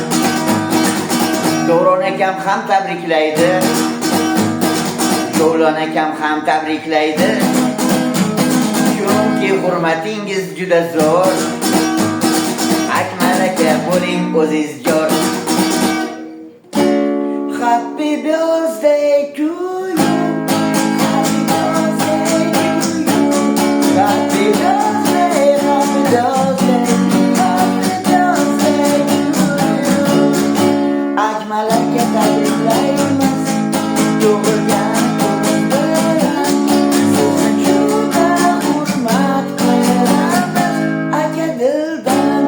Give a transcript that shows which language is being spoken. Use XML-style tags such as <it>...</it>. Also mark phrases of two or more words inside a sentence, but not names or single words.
<uz>Davron akam ham tabriklaydi. Javlon akam ham tabriklaydi. Chunki hurmatingiz juda zo'r. Akmal aka bo'ling o'zingiz jor.</uz> <en>Happy birthday to you. Happy birthday to you. Happy birthday, happy birthday.</en> <uz>Akmal aka tabriklaymiz. Tug'ilgan kuningiz bilan sizni juda hurmat qilamiz aka dildan.</uz>